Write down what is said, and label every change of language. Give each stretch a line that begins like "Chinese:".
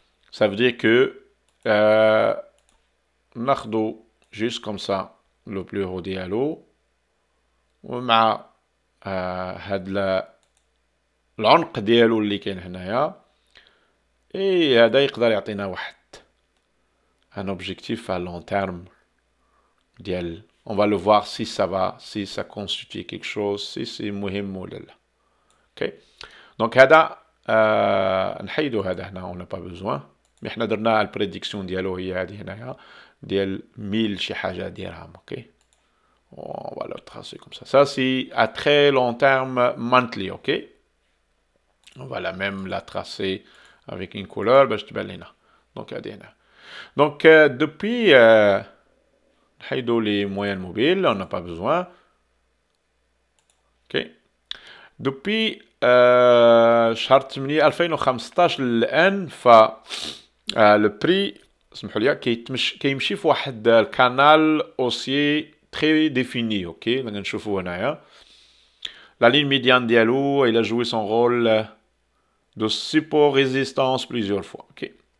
French: Ça veut dire que
Arabic: ناخدو
French: juste comme ça le plus haut
Arabic: ديالو، ومع هاد العنق ديالو اللي كاين هنايا، اي هذا يقدر يعطينا واحد ان اوبجيكتيف
French: à long terme ديال on va le voir si ça va, si ça constitue quelque chose, si c'est
Arabic: مهم ولا لا. اوكي. دونك هذا نحيدو هذا هنا،
French: on n'a pas besoin.
Arabic: مي حنا درنا البريديكسيون ديالو هي هذه هنايا ديال 1000 شي حاجه درهم، اوكي.
French: On va le tracer comme ça. Ça c'est à très long terme monthly, ok. On va même la tracer avec une couleur
Arabic: باش تبان لنا. Donc هذه هنا.
French: Donc depuis
Arabic: نحيدو
French: les moyens mobiles, on n'a pas besoin. Ok.
Arabic: Depuis شهر 8 2015 للآن ف le prix سمحوا لي كيمشي في واحد الكانال اوسي
French: très défini, ok.
Arabic: غادي نشوفوا هنايا
French: la ligne médiane ديالو il a joué son rôle de support résistance plusieurs fois, ok.